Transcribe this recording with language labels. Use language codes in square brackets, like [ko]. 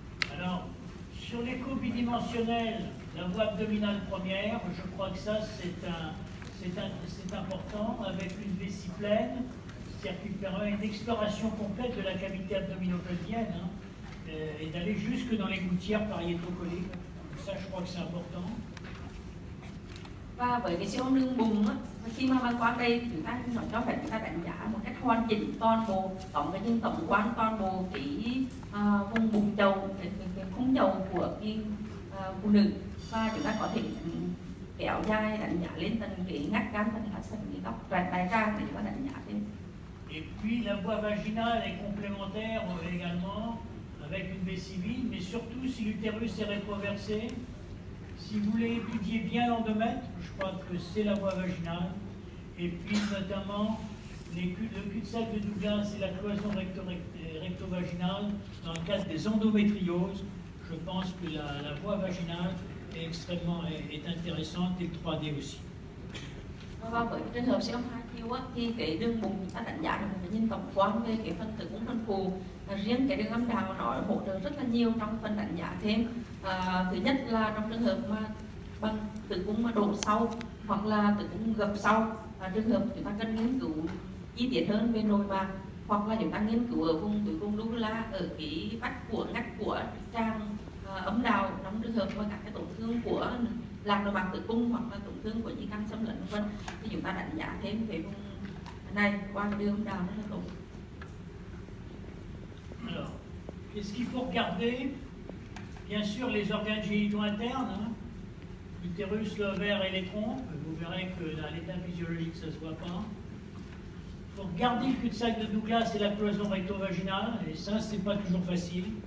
[fr] Alors, sur l'écho bidimensionnel, la voie abdominale première, je crois que ça c'est important, avec une vessie pleine, c'est-à-dire qu'il permet une exploration complète de la cavité abdominopelvienne et d'aller jusque dans les gouttières pariétocoliques. Ça, je crois que c'est important. [vi] Và với cái siêu âm lưng bụng khi mà bàng quang đây chúng ta nó cho phép chúng ta đánh giá một cách hoàn chỉnh toàn bộ tổng quan toàn bộ cái vùng bụng chậu, cái khung chậu của cái phụ nữ, và chúng ta có thể kéo dài đánh giá lên tận cái ngách gan, tận cái góc đại tràng để chúng ta đánh giá thêm. [fr] Et puis la voie vaginale est complémentaire également avec une vessie vide, mais surtout si l'utérus est rétroversé. Si vous voulez étudier bien l'endomètre, je crois que c'est la voie vaginale. Et puis notamment le cul-de-sac de Douglas et la cloison recto-vaginale dans le cadre des endométrioses. Je pense que la voie vaginale est intéressante et le 3D aussi. [vi] Và với trường hợp siêu âm hai chiều thì cái đường bụng chúng ta đánh giá được một cái nhìn tổng quan về cái phần tử cung phần phụ. Riêng cái đường âm đạo nó hỗ trợ rất là nhiều trong phần đánh giá thêm. Thứ nhất là trong trường hợp mà bằng tử cung mà đổ sau hoặc là tử cung gập sau, trường hợp chúng ta cần nghiên cứu chi tiết hơn về nội mạc, hoặc là chúng ta nghiên cứu ở vùng tử cung dubula, ở cái vách của ngách của tràng âm đạo, trong trường hợp mà các cái tổn thương của lạc nội mạc tử cung hoặc là tổn thương của di căn xâm lấn vân, thì chúng ta đánh giá thêm về vùng này qua cái đường âm đạo rất là tốt. [fr] Alors, qu'est-ce qu'il faut regarder? Bien sûr, les organes génitaux internes, l'utérus, l'ovaire et les trompes. Vous verrez que dans l'état physiologique, ça ne se voit pas. Il faut regarder le cul-de-sac de Douglas et la cloison recto-vaginale, et ça, c'est pas toujours facile.